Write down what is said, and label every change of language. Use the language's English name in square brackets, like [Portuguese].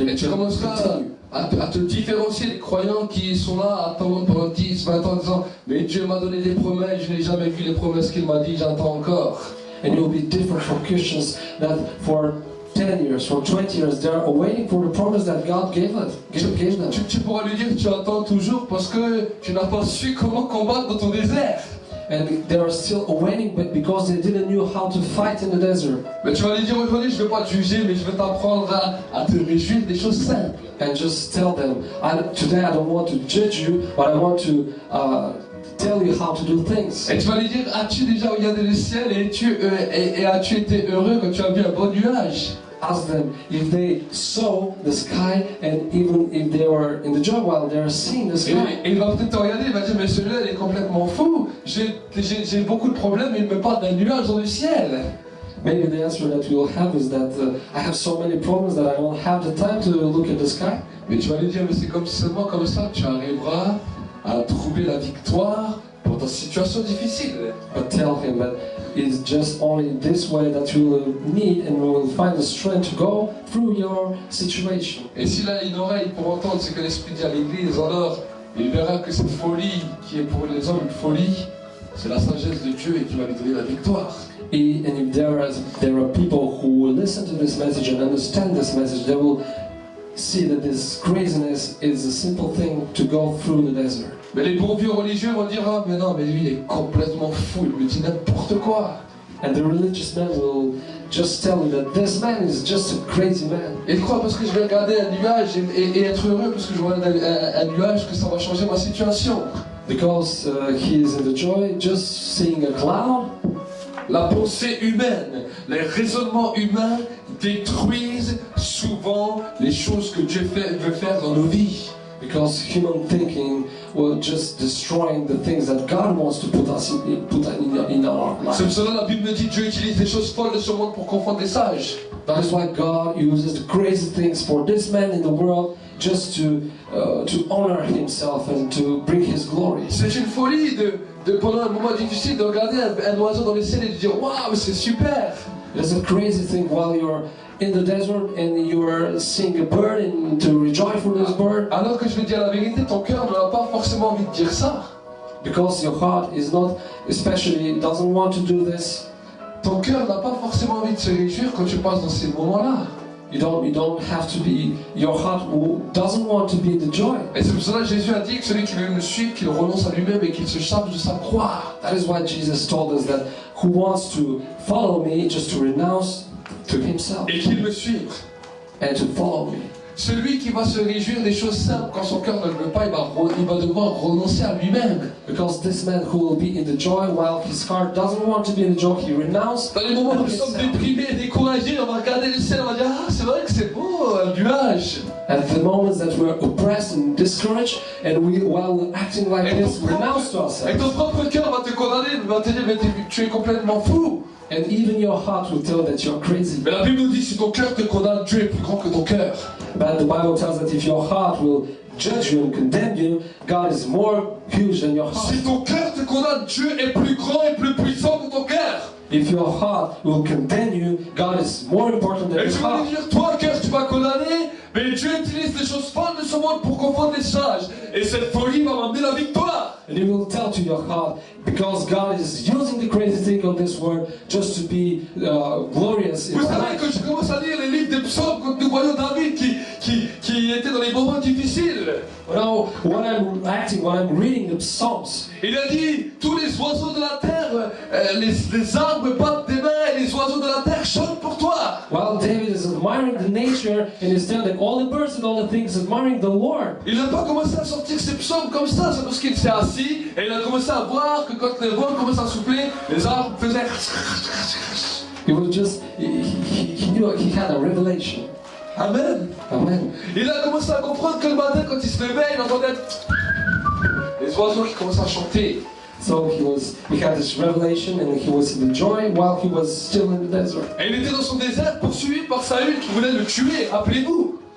[French] Et tu commenceras à te différencier des croyants qui sont là à attendre pendant 10, 20 ans en disant, mais Dieu m'a donné des promesses, je n'ai jamais vu les promesses qu'il m'a dit, j'attends encore. [English] And you'll be different from Christians that for 10 years, for 20 years, they are waiting for the promise that God gave them. [French] Tu pourras lui dire que tu attends toujours parce que tu n'as pas su comment combattre dans ton désert. [English] And they are still waiting because they didn't know how to fight in the desert. [French] Mais tu vas lui dire aujourd'hui, je ne vais pas te juger, mais je vais t'apprendre à te réjouir des choses simples. [English] And just tell them, today I don't want to judge you, but I want to tell you how to do things. [French] Et tu vas lui dire, as-tu déjà regardé le ciel et as-tu été heureux quand tu as vu un beau nuage? [English] Ask them if they saw the sky and even if they were in the joy while they are seeing the sky. [French] Et il va peut-être te regarder, il va dire, mais celui-là il est complètement fou. J'ai beaucoup de problèmes, il me parle d'un nuage dans le ciel. [English] Maybe the answer that we'll have is that I have so many problems that I don't have the time to look at the sky. [French] Mais tu vas lui dire, mais c'est seulement comme ça que tu arriveras à trouver la victoire pour ta situation difficile. [English] But tell him that it's just only this way that you will need and you will find the strength to go through your situation. [French] Et s'il a une oreille pour entendre ce que l'Esprit dit à l'Église, alors il verra que cette folie qui est pour les hommes une folie, c'est la sagesse de Dieu et qui va lui donner la victoire. [English] And if there are people who will listen to this message and understand this message, they will see that this craziness is a simple thing to go through the desert. [French] Mais les bons vieux religieux vont dire, ah mais non, mais lui il est complètement fou, il me dit n'importe quoi. [English] And the religious man will just tell you that this man is just a crazy man. [French] Et il croit parce que je vais regarder un nuage et être heureux parce que je vois un nuage que ça va changer ma situation. [English] Because he is in the joy, just seeing a cloud. [French] La pensée humaine, les raisonnements humains détruisent souvent les choses que Dieu veut faire dans nos vies. [English] Because human thinking will just destroying the things that God wants to put in our life. [French] C'est pour cela que la Bible me dit Dieu utilise les choses folles de ce monde pour confondre les sages. [English] That is why God uses the crazy things for this man in the world just to honor himself and to bring his glory. [French] C'est une folie de pendant un moment difficile de regarder un oiseau dans le ciel et de dire waouh c'est super. [English] It's a crazy thing while you're in the desert and you're seeing a bird and to rejoice for this bird. [French] Alors que je vais dire la vérité, ton cœur n'a pas forcément envie de dire ça. [English] Because your heart is not, especially doesn't want to do this. [French] Ton cœur n'a pas forcément envie de se réjouir quand tu passes dans ces moments-là. [English] You don't have to be, your heart doesn't want to be the joy. [French] Et c'est pour cela que Jésus a dit que celui qui veut me suivre, qu'il renonce à lui-même et qu'il se charge de sa croix. [English] That is why Jesus told us that who wants to follow me, just to renounce to himself [French] et qu'il me suive. [English] and to follow me. [French] Celui qui va se réjouir des choses simples quand son cœur ne le veut pas, il va devoir renoncer à lui-même. [English] Because this man who will be in the joy while his heart doesn't want to be in the joy, he renounced. [French] Dans les moments où nous sommes déprimés et découragés, on va regarder le ciel, on va dire ah c'est vrai que c'est beau, un nuage. [English] At the moments that we're oppressed and discouraged, and while we're acting like this, renounce to [French] Et ton [English] ourselves. [French] propre cœur va te condamner, va te dire mais tu es complètement fou. [English] And even your heart will tell that you're crazy. [French] Mais la Bible nous dit si ton cœur te condamne, Dieu est plus grand que ton cœur. [English] But the Bible tells that if your heart will judge you and condemn you, God is more huge than your heart. [French] Si ton cœur te condamne, Dieu est plus grand et plus puissant que ton cœur. [English] If your heart will condemn you, God is more important than [French] Et [English] your [French] je vais [English] heart. [French] te dire, toi, cœur, tu vas condamner, mais Dieu utilise les choses folles de ce monde pour confondre les sages. Et cette folie va m'amener la victoire. [English] And you will tell to your heart, because God is using the crazy thing of this world just to be glorious in [French] Vous [English] our [French] savez [English] life. [French] que je commence à lire les livres des psaumes quand nous voyons David qui était dans les moments difficiles. [English] Now, when I'm reading the Psalms, [French] Il a dit, tous les oiseaux de la terre, les arbres battent des mains et les oiseaux de la terre chantent pour toi. [English] while David is admiring the nature and is telling that all the birds and all the things admiring the Lord, [French] Il n'a pas commencé à sortir ses psaumes comme ça, c'est parce qu'il s'est assis et il a commencé à voir que quand le vent commence à souffler, les arbres faisaient... [English] he was just he knew he had a revelation. [French] Amen. [English] Amen. [French] Il a commencé à comprendre que le matin, quand il se levait, il entendait les oiseaux qui commençaient à chanter. [English] So he had this revelation and he was in the joy while he was still in the desert. [French] Et il était dans son désert poursuivi par Saül qui voulait le tuer, rappelez-vous.